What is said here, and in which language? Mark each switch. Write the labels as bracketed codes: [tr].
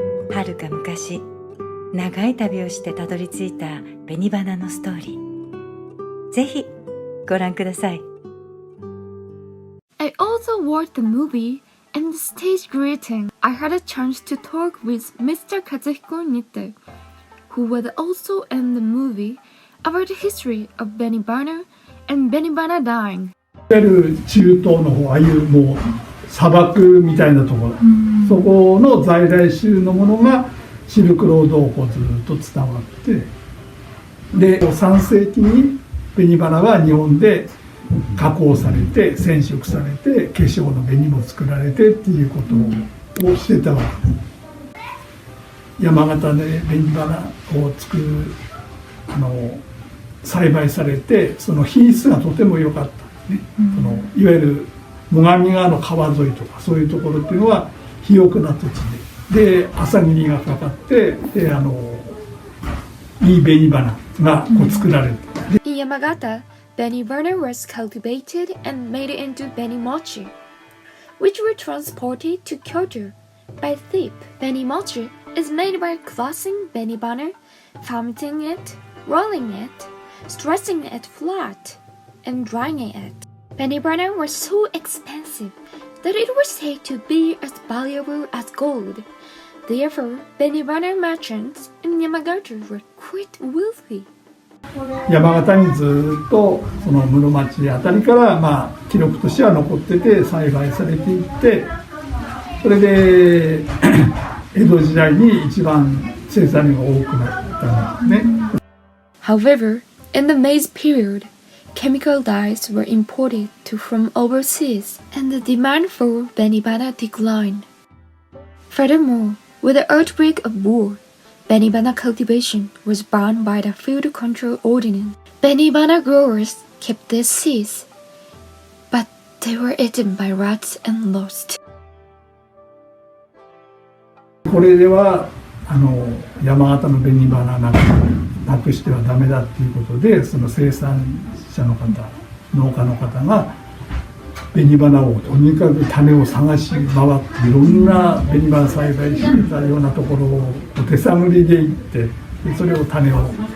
[ja] 遥か昔、長い旅をしてたどり着いた紅花のストーリー。ぜひご覧ください。 [en] I also watched the movie and the stage greeting. I had a chance to talk with Mr. Kazuhiko Nite, who was also in the movie about the history of Benibana and Benibana dyeing. [ja] いわゆる中東の方、ああいうもう砂漠みたいなところ、そこの在来種のものがシルクロードをこうずっと伝わって、で3世紀に紅花が日本で加工されて染色されて化粧の紅も作られてっていうことをしてたわけ。山形で紅花を作る栽培されて、その品質がとても良かったね。いわゆる最上川の川沿いとかそういうところっていうのは肥沃な土地で、朝霧がかかってでいい紅花がこう作られる。 [en] In Yamagata, Benibana was cultivated and made into benimochi, which were transported to Kyoto by ship. Benimochi is made by glassing benibana, fermenting it, rolling it, stretching it flat, and drying it. Benibana was so expensive that it was said to be as valuable as gold. Therefore, benibana merchants in Yamagata were quite wealthy. [ja] 山形にずっとその室町あたりから記録としては残ってて栽培されていって、それで江戸時代に一番生産量が多くなったんですね。 [en] However, in the Meiji period, chemical dyes were imported from overseas, and the demand for benibana declined. Furthermore, with the outbreak of war, benibana cultivation was banned by the Field Control Ordinance. Benibana growers kept their seeds, but they were eaten by rats and lost. [ja] これでは山形の紅花なくしてはダメだっていうことで、その生産者の方、農家の方が紅花をとにかく種を探し回っていろんな紅花栽培してたようなところを手探りで行って、それを種を